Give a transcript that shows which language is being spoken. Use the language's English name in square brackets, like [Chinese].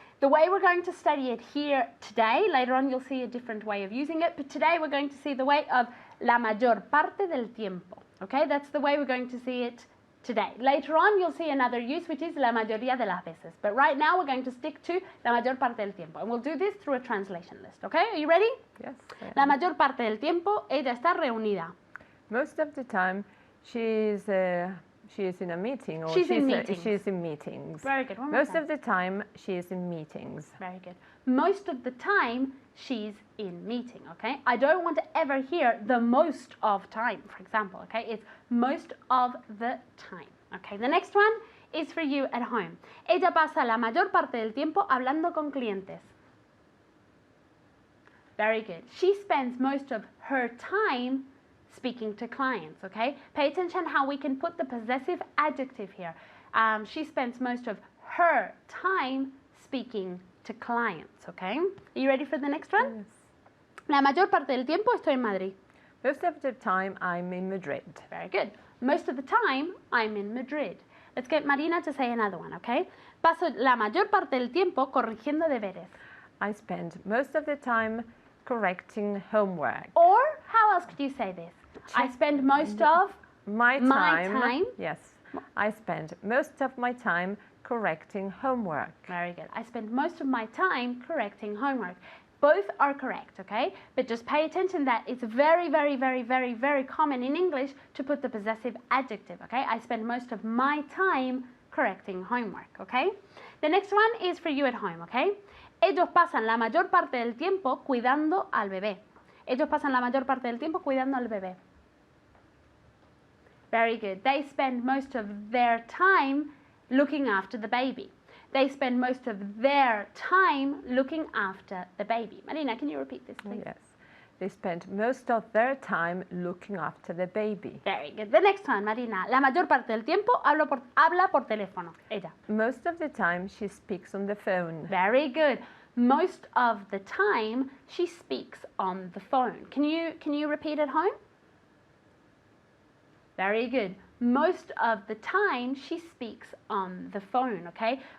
[English] The way we're going to study it here today, later on you'll see a different way of using it, but today we're going to see the way of [Spanish] la mayor parte del tiempo, [English] okay? That's the way we're going to see it today. Later on you'll see another use, which is [Spanish] la mayoría de las veces, [English] but right now we're going to stick to [Spanish] la mayor parte del tiempo, [English] and we'll do this through a translation list, okay? Are you ready? Yes. [Spanish] La mayor parte del tiempo ella está reunida. [English] Most of the time she's in a meeting, or She's in meetings. She's in meetings. Very good. One more Most time. of the time she is in meetings. Very good. Most of the time, she's in meeting, okay? I don't want to ever hear the most of time, for example, okay? It's most of the time, okay? The next one is for you at home. [Spanish] Ella pasa la mayor parte del tiempo hablando con clientes. [English] Very good. She spends most of her time speaking to clients, okay? Pay attention how we can put the possessive adjective here. She spends most of her time speaking to clients, okay? Are you ready for the next one? Yes. [Spanish] La mayor parte del tiempo estoy en Madrid. [English] Most of the time I'm in Madrid. Very good. Most of the time I'm in Madrid. Let's get Marina to say another one, okay? [Spanish] Paso la mayor parte del tiempo corrigiendo deberes. [English] I spend most of the time correcting homework. Or how else could you say this? I spend most of My My time? Yes. I spend most of my time correcting homework. Very good. I spend most of my time correcting homework. Both are correct, okay? But just pay attention that it's very, very, very, very, very common in English to put the possessive adjective, okay? I spend most of my time correcting homework, okay? The next one is for you at home, okay? [Spanish] Ellos pasan la mayor parte del tiempo cuidando al bebé. Ellos pasan la mayor parte del tiempo cuidando al bebé. [English] Very good. They spend most of their time looking after the baby. They spend most of their time looking after the baby. Marina, can you repeat this, please? Yes. They spend most of their time looking after the baby. Very good. The next one, Marina. [Spanish] La mayor parte del tiempo habla por teléfono. Ella. [English] Most of the time she speaks on the phone. Very good. Most of the time she speaks on the phone. Can you repeat at home? Very good. Most of the time she speaks on the phone, okay?